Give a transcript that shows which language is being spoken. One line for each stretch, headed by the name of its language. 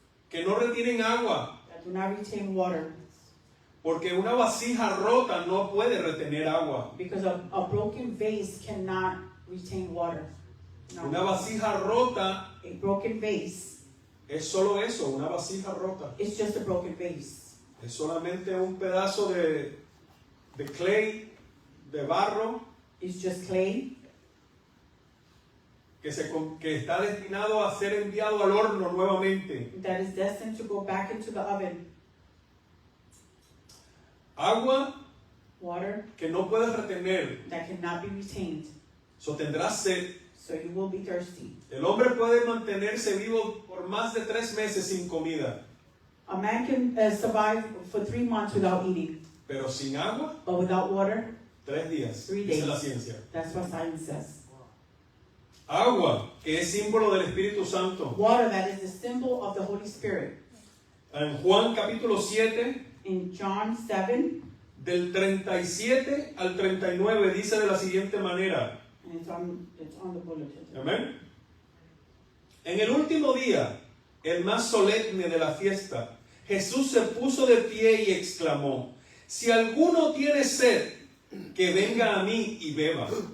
Spanish: Que no retienen agua.
English: That do not retain water.
Spanish: Porque una vasija rota no puede retener agua.
English: Because a broken vase cannot retain water.
Spanish: No. Una vasija rota
English: A broken vase
Spanish: es solo eso, una vasija rota.
English: is just a broken vase.
Spanish: Es solamente un pedazo de clay, de barro,
English: It's just clay
Spanish: que está destinado a ser enviado al horno nuevamente.
English: that is destined to go back into the oven.
Spanish: Agua
English: water
Spanish: que no puedes retener.
English: that cannot be retained, So
Spanish: tendrás sed.
English: so you will be thirsty.
Spanish: El hombre puede mantenerse vivo por más de 3 meses sin comida,
English: A man can survive for 3 months without eating,
Spanish: pero sin agua,
English: but without water,
Spanish: 3 días.
English: 3
Spanish: Esa
English: days.
Spanish: es la ciencia.
English: That's what science says.
Spanish: Agua, que es símbolo del Espíritu Santo.
English: Water that is the symbol of the Holy Spirit.
Spanish: En Juan capítulo 7,
English: In John 7,
Spanish: del 37 al 39, dice de la siguiente manera.
English: and it's on the bulletin.
Spanish: Amén. En el último día, el más solemne de la fiesta, Jesús se puso de pie y exclamó: si alguno tiene sed, que venga a mí y beba.